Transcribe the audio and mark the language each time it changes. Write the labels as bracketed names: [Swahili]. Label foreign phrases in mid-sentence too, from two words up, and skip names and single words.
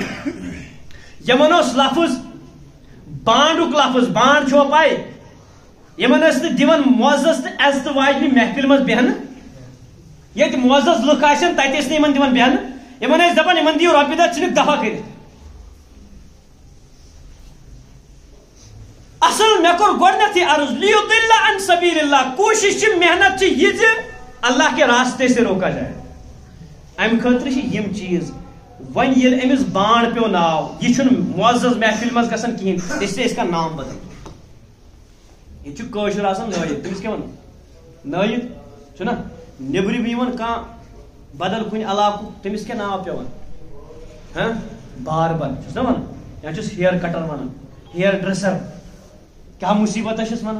[Kashmiri] یمن اوس لفظ بانڈُک لفظ, بانڈ چھو پاے, یمن ٲسۍ نہٕ دِوان معزز تہٕ عزتہٕ واجنہِ محفل منٛز بیہنہٕ. ییٚتہِ معزز لُکھ آسن تتہِ ٲسۍ نہٕ یمن دِوان بیہنہٕ. یمن ٲسۍ دپان یمن دِیو رۄپیہِ دہ, ژھٕنِکھ دفع کٔرِتھ. اصل مےٚ کوٚر گۄڈنیتھٕے عرض, [Arabic] لیُضِلَّ عن سبیل اللہ, [Kashmiri] کوٗشش چھِ, محنت چھِ یہِ زِ [Urdu] اللہ کے راستے سے روکا جائے. [Kashmiri] امہِ خٲطرٕ چھِ یِم چیٖز. وۄنۍ ییٚلہِ أمِس بانڈ پیوٚو ناو, یہِ چھُنہٕ معزز محفل منٛز گژھان کِہیٖنۍ, اِسلیے أسۍ کانٛہہ نام بدل. یہ چھُ کٲشُر آسان نٲیِد, تٔمِس کیٛاہ وَنان, نٲیِد چھُنہ, نیٚبرِم یِوان کانٛہہ بدل کُنہِ علاقُک, تٔمِس کیٛاہ ناو پیوان, باربر چھُس نا وَنان, یا چھُس [English] hair cutter [Kashmiri] وَنان, [English] hair dresser, [Kashmiri] کیٛاہ مُصیبت چھِس وَنان.